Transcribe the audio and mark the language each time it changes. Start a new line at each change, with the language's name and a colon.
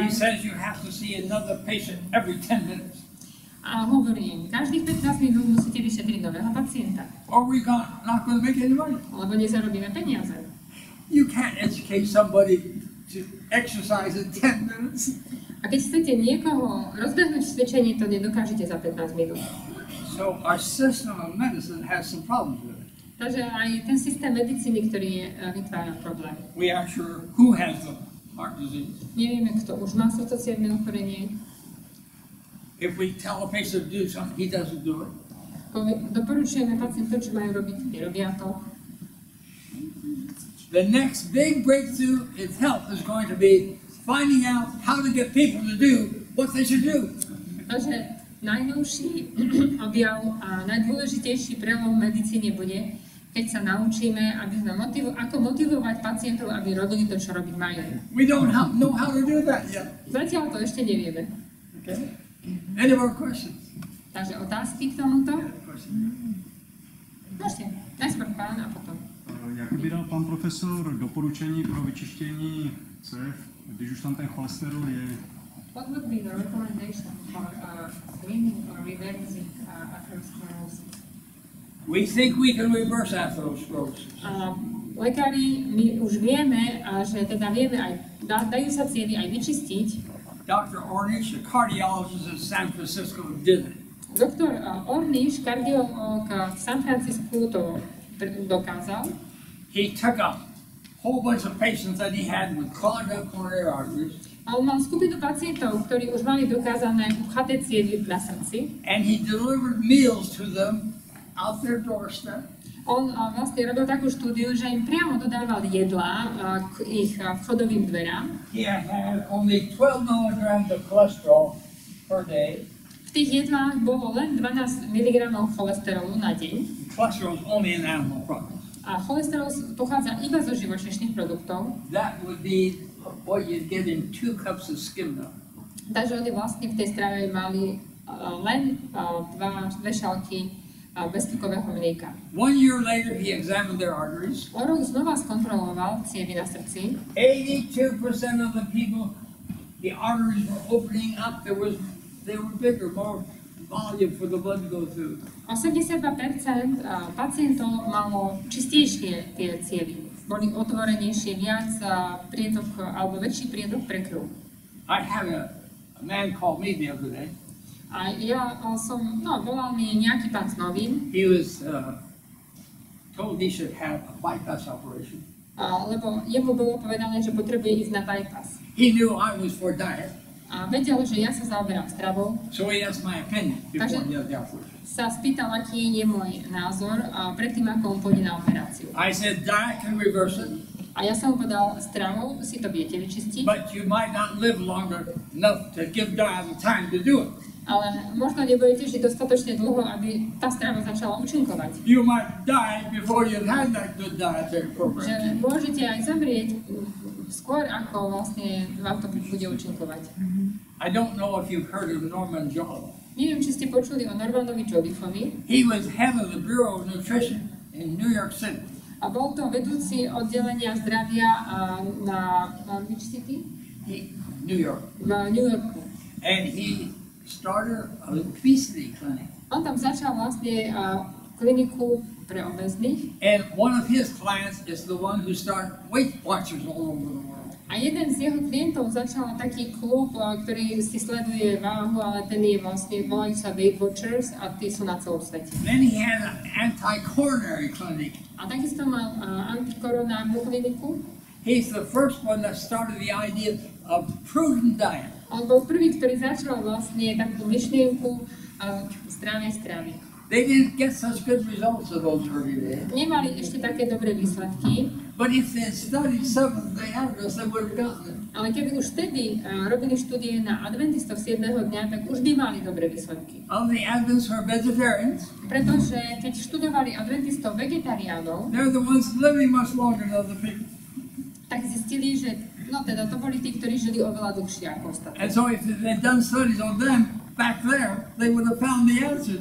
English: He says you have to see another patient every 10 minutes.
Slovak: A hovorí im, každých 15 minút musíte vyšetriť nového pacienta.
English: Or we're not going to make any money.
Slovak: Lebo nezarobíme peniaze.
English: You can't educate somebody to exercise in 10 minutes.
Slovak: A keď chcete niekoho rozbehnúť v cvičení, to nedokážete za 15 minút.
English: So our system of medicine has some problems with it.
Slovak: Takže aj ten systém medicíny, ktorý vytvára problém.
English: We aren't sure who has the heart disease.
Slovak: Nevieme, kto už má srdcocievne ochorenie.
English: If we tell a patient to do something, he doesn't do it.
Slovak: Doporučujeme pacientom, čo majú robiť, nerobia to.
English: The next big breakthrough in health is going to be finding out how to get people to do what they should do.
Slovak: Takže najnovší objav a najdôležitejší prelom v medicíne bude, keď sa naučíme, ako motivovať pacientov, aby robili to, čo robiť majú.
English: We don't know how to do that yet.
Slovak: Zatiaľ to ešte nevieme.
English: Okay. Any more questions?
Slovak: Takže otázky k tomuto? Môžete. Najskôr pán a potom.
Czech: Jak by dal pan profesor doporučení pro vyčištění cév, když už tam ten cholesterol je?
English: What would be the recommendation for cleaning or reversing atherosclerosis? We think we can reverse atherosclerosis.
Slovak: Lekári, my už vieme, že teda vieme aj, dajú sa cievy aj vyčistiť.
English: Dr. Ornish, a cardiologist in San Francisco, did it.
Slovak: Doktor Ornish, kardiológ v San Francisku, to dokázal.
English: He took a whole bunch of patients that he had with clogged up coronary arteries.
Slovak: A on mal skupinu pacientov, ktorí už mali dokázané upchaté cievy na srdci.
English: And he delivered meals to them out their doorstep.
Slovak: On vlastne robil takú štúdiu, že im priamo dodával jedlá k ich vchodovým dverám.
English: He had only 12 milligrams of cholesterol per day.
Slovak: V tých jedlách bolo len 12 mg cholesterolu na deň.
English: Cholesterol is only an animal product.
Slovak: A cholesterol pochádza iba zo živočíšnych produktov.
English: That would be what you'd get in 2 cups of skim milk.
Slovak: Takže oni vlastne v tej strave mali len dve šálky beztukového mlieka.
English: 1 year later, he examined their arteries.
Slovak: O rok znova skontroloval cievy na srdci.
English: 82% of the people, the arteries were opening up. They were bigger, more volume for the blood to go through.
Slovak: 82% pacientov malo čistejšie tie cievy. Boli otvorenejšie, viac prietok, alebo väčší prietok pre krv.
English: I had a man call me the other day.
Slovak: A ja volal mi nejaký pán z novín.
English: He was told he should have a bypass operation.
Slovak: Lebo jemu bolo povedané, že potrebuje ísť na bypass.
English: He knew I was for diet.
Slovak: A vedel, že ja sa zaoberám stravou.
English: So he asked my opinion before he had the operation.
Slovak: Sa spýtal, aký je môj názor predtým, ako on pôjde na operáciu.
English: I said diet can reverse it.
Slovak: A ja som mu povedal, stravou si to viete vyčistiť.
English: But you might not live longer enough to give diet the time to do it.
Slovak: Ale možno nebudete žiť dostatočne dlho, aby tá strava začala účinkovať.
English: You might die before you've had that good dietary program.
Slovak: Že môžete aj zomrieť skôr, ako vlastne vám to bude účinkovať.
English: I don't know if you've heard of Norman Jolliffe.
Slovak: Neviem, či ste počuli o Normanovi Jolliffovi.
English: He was head of the Bureau of Nutrition in New York City.
Slovak: A bol to vedúci oddelenia zdravia na
English: which city? New York.
Slovak: V New Yorku.
English: And he started an obesity clinic.
Slovak: On tam začal vlastne kliniku pre obezných.
English: And one of his clients is the one who started Weight Watchers all over the world.
Slovak: A jeden z jeho klientov začal taký klub, ktorý si sleduje váhu, ale ten je vlastne, volajú sa Weight Watchers a tí sú na celom svete.
English: Then he had an anti-coronary clinic.
Slovak: A takisto mal antikoronárnu kliniku.
English: He's the first one that started the idea of prudent diet.
Slovak: On bol prvý, ktorý začal vlastne takú myšlienku zdravej stravy.
English: They didn't get such good results of those early days.
Slovak: Nemali ešte také dobré výsledky.
English: But if they had studied Seventh-day Adventists, they would have gotten it.
Slovak: Ale keby už vtedy robili štúdie na adventistov 7. dňa, tak už by mali dobré výsledky.
English: All the Adventists are vegetarians.
Slovak: Pretože keď študovali adventistov vegetariánov,
English: They're the ones living much longer than other people.
Slovak: tak zistili, že no teda to boli tí, ktorí žili oveľa dlhšie ako ostatní.
English: And so if they'd done studies on them back there, they would have found the answer.